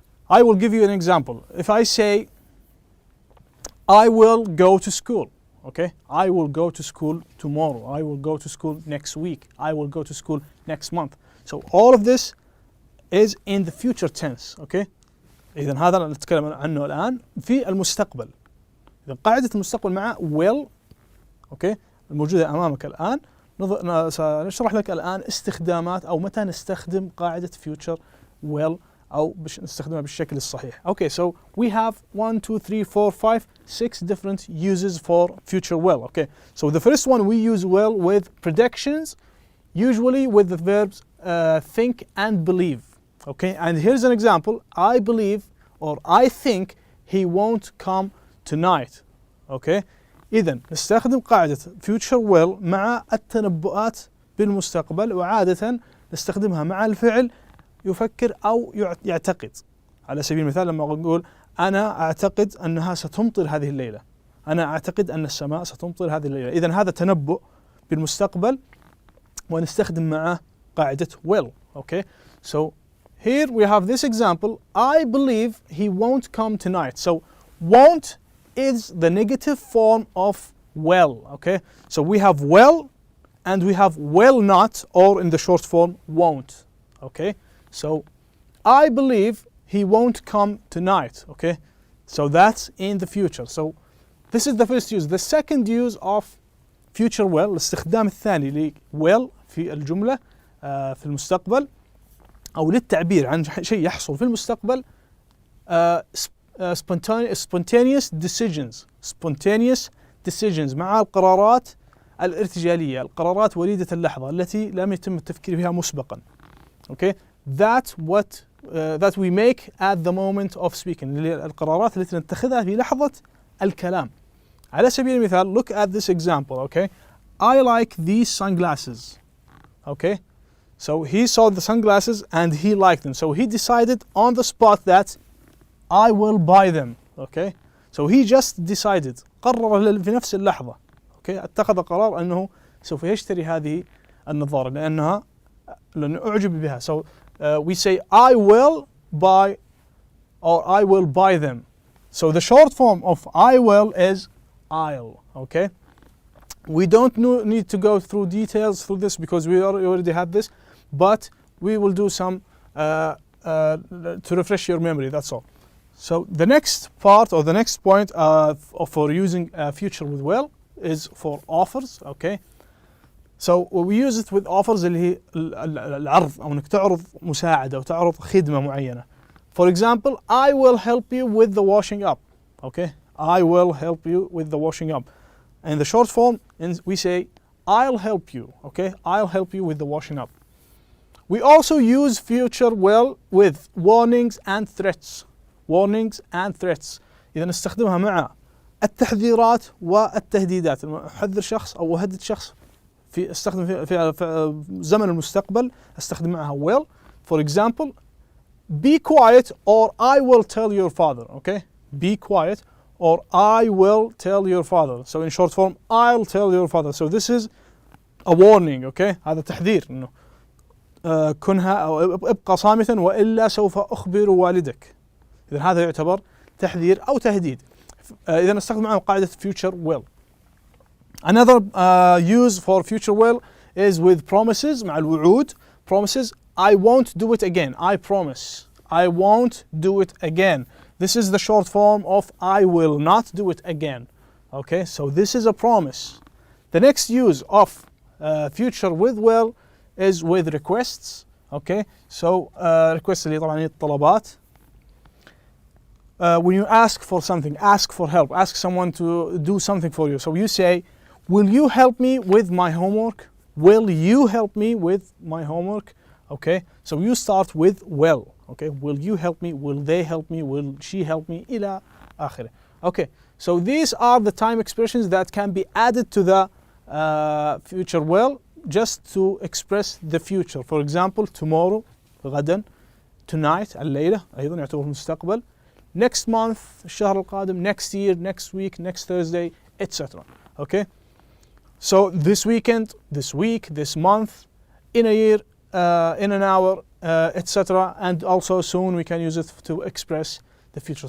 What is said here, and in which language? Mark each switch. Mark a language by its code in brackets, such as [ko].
[en] I will give you an example. If I say, I will go to school, okay? I will go to school tomorrow. I will go to school next week. I will go to school next month. So all of this is in the future tense, okay? [ar] إذا هذا اللي نتكلم عنه الآن في المستقبل. إذا قاعدة المستقبل مع will، okay؟ الموجودة أمامك الآن. سنشرح لك الآن استخدامات أو متى نستخدم قاعدة future will أو نستخدمها بالشكل الصحيح. [en] Okay, so we have 1, 2, 3, 4, 5, 6 different uses for future will. Okay, so the first one we use will with predictions, usually with the verbs think and believe. Okay, and here's an example. I believe or I think he won't come tonight. [ar] Okay, إذن نستخدم قاعدة future will مع التنبؤات بالمستقبل، وعادة نستخدمها مع الفعل يفكر أو يعتقد. على سبيل المثال لما نقول أنا أعتقد أنها ستمطر هذه الليلة، أنا أعتقد أن السماء ستمطر هذه الليلة. إذن هذا تنبؤ بالمستقبل ونستخدم معه قاعدة will. [en] Okay, so here we have this example. I believe he won't come tonight. So won't is the negative form of will. Okay, so we have will and we have will not, or in the short form won't. Okay, so I believe he won't come tonight. Okay, so that's in the future. So this is the first use. The second use of future will، [ar] الاستخدام الثاني ل will في الجملة في المستقبل أو للتعبير عن شيء يحصل في المستقبل. [en] spontaneous decisions [ar] مع القرارات الارتجالية، القرارات وليدة اللحظة التي لم يتم التفكير فيها مسبقا. [en] Okay, that we make at the moment of speaking، [ar] القرارات التي نتخذها في لحظة الكلام. على سبيل المثال, [en] look at this example. Okay, I like these sunglasses. Okay, so he saw the sunglasses and he liked them, so he decided on the spot that I will buy them. Okay, so he just decided، [ar] قرر في نفس اللحظة. Okay, اتخذ قرار أنه سوف يشتري هذه النظارة لأنه أعجب بها. [en] So we say I will buy or I will buy them. So the short form of I will is I'll. Okay, we don't need to go through details through this because we already had this, but we will do some to refresh your memory, that's all. So the next part or the next point for using future with will is for offers. Okay, so we use it with offers [ar] اللي هي العرض أو إنك تعرض مساعدة أو تعرض خدمة معينة. [en] For example, I will help you with the washing up. Okay, I will help you with the washing up. In the short form, we say I'll help you. Okay, I'll help you with the washing up. We also use future will with warnings and threats. Warnings and threats. [ar] إذا نستخدمها مع التحذيرات والتهديدات. أحذر شخص أو أهدد شخص استخدم في زمن المستقبل استخدم معها will. [en] For example, be quiet or I will tell your father. Okay, be quiet or I will tell your father. So in short form, I'll tell your father. So this is a warning. [ar] Okay, هذا تحذير إنه كنها أو ابقى صامتا وإلا سوف أخبر والدك. إذا هذا يعتبر تحذير أو تهديد. إذا نستخدم معه قاعدة future will. [en] Another use for future will is with promises. [ar] مع الوعود. [en] Promises. I won't do it again. I promise. I won't do it again. This is the short form of I will not do it again. Okay, so this is a promise. The next use of future with will is with requests. Okay, so requests [ar] اللي طبعا الطلبات. [en] When you ask for something, ask for help, ask someone to do something for you. So you say, will you help me with my homework? Will you help me with my homework? Okay, so you start with will. Okay, will you help me? Will they help me? Will she help me? [ar] إلى آخره. [en] Okay, so these are the time expressions that can be added to the future will just to express the future. For example, tomorrow, [ar] غدا, [en] tonight, [ar] الليلة, أيضا يعتبر المستقبل. [en] Next month, [ar] الشهر القادم, [en] next year, next week, next Thursday, etc. Okay, so this weekend, this week, this month, in a year, in an hour, etc. And also soon we can use it to express the future.